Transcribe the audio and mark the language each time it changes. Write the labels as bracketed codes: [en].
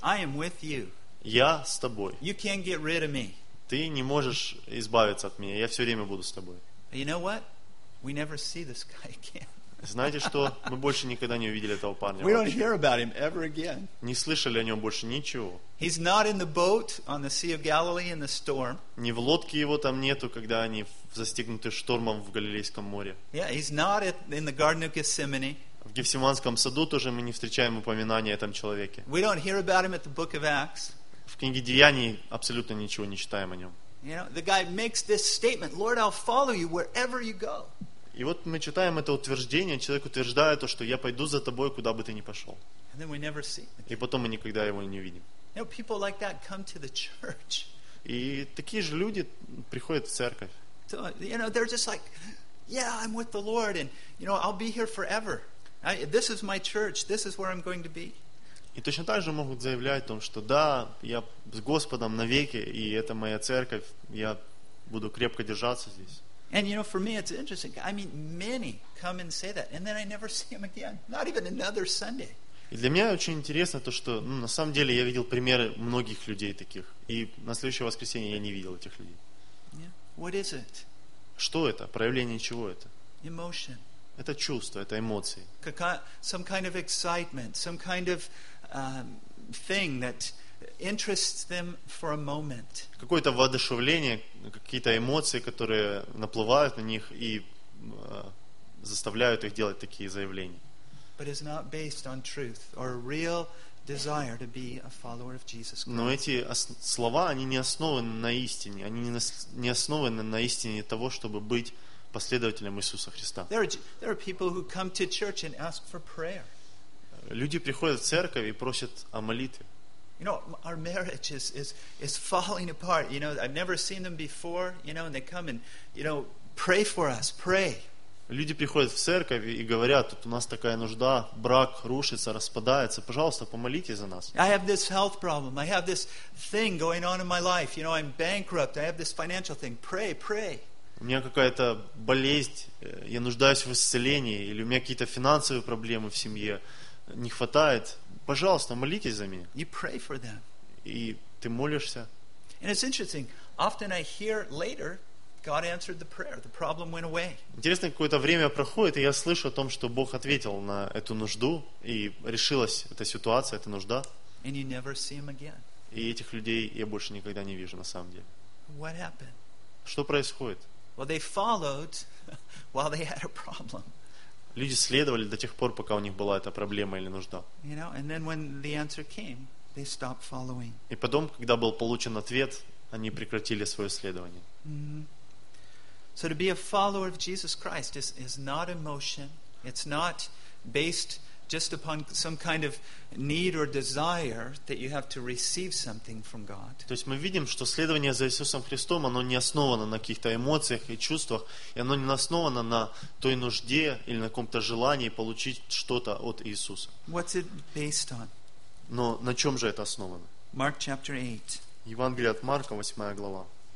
[en] I am with you. [ru] Я с тобой. [en] You can't get rid of me. [ru] Ты не можешь избавиться от меня. Я все время буду с тобой. [en] You know what? We never see this guy again. [ru] Знаете что? Мы больше никогда не увидели этого парня. [en] We don't hear about him ever again. [ru] Не слышали о нем больше ничего. [en] He's not in the boat on the Sea of Galilee in the storm. [ru] Не в лодке его там нету, когда они застигнуты штормом в Галилейском море. [en] Yeah, he's not in the Garden of Gethsemane. [ru] В Гефсиманском саду тоже мы не встречаем упоминания о этом человеке. [en] We don't hear about him at the Book of Acts. [ru] В книге Деяний абсолютно ничего не читаем о нем. [en] You know, the guy makes this statement, Lord, I'll follow you wherever you go. [ru] И вот мы читаем это утверждение, человек утверждает то, что я пойду за тобой, куда бы ты ни пошел. [en] And then we never see him. [ru] И потом мы никогда его не увидим. [en] You know, people like that come to the church. [ru] И такие же люди приходят в церковь. [en] So, you know, they're just like, yeah, I'm with the Lord, and you know, I'll be here forever. This is my church. This is where I'm going to be. [ru] И точно так же могут заявлять о том, что да, я с Господом навеки, и это моя церковь, я буду крепко держаться здесь. [en] And you know, for me it's interesting. I mean, many come and say that, and then I never see them again. Not even another Sunday. [ru] И для меня очень интересно то, что на самом деле я видел примеры многих людей таких, и на следующее воскресенье я не видел этих людей. [en] Yeah. What is it? [ru] Что это? Проявление чего это? [en] Emotion. [ru] Это чувство, это эмоции. [en] Some kind of excitement, some kind of thing that interests them for a moment. [ru] Какое-то воодушевление, какие-то эмоции, которые наплывают на них и заставляют их делать такие заявления. [en] But it's not based on truth or real desire to be a follower of Jesus Christ. [ru] Но эти слова, они не основаны на истине, они не основаны на истине того, чтобы быть последователем Иисуса Христа. [en] There are people who come to church and ask for prayer. [ru] Люди приходят в церковь и просят о молитве. [en] You know, our marriage is falling apart. You know, I've never seen them before. You know, and they come and, you know, pray for us, pray. [ru] Люди приходят в церковь и говорят, тут у нас такая нужда, брак рушится, распадается. Пожалуйста, помолитесь за нас. [en] I have this health problem. I have this thing going on in my life. You know, I'm bankrupt. I have this financial thing. Pray, pray. [ru] У меня какая-то болезнь, я нуждаюсь в исцелении, или у меня какие-то финансовые проблемы в семье, не хватает. Пожалуйста, молитесь за меня. [en] You pray for them. [ru] И ты молишься. [en] And it's interesting. Often I hear later, God answered the prayer. The problem went away. [ru] Интересно, какое-то время проходит, и я слышу о том, что Бог ответил на эту нужду, и решилась эта ситуация, эта нужда. [en] And you never see them again. [ru] И этих людей я больше никогда не вижу на самом деле. [en] What happened? [ru] Что происходит? [en] Well, they followed while they had a problem. [ru] Люди следовали до тех пор, пока у них была эта проблема или нужда. [en] You know, and then when the answer came, they stopped following. [ru] И потом, когда был получен ответ, они прекратили свое следование. [en] Mm-hmm. So to be a follower of Jesus Christ is not emotion. It's not based just upon some kind of need or desire that you have to receive something from God. [ru] То есть мы видим, что следование за Иисусом Христом, оно не основано на каких-то эмоциях и чувствах, и оно не основано на той нужде или на каком-то желании получить что-то от Иисуса. [en] What's it based on? [ru] Но на чем же это основано? [en] Mark chapter 8. [ru] Евангелие от Марка, 8 глава.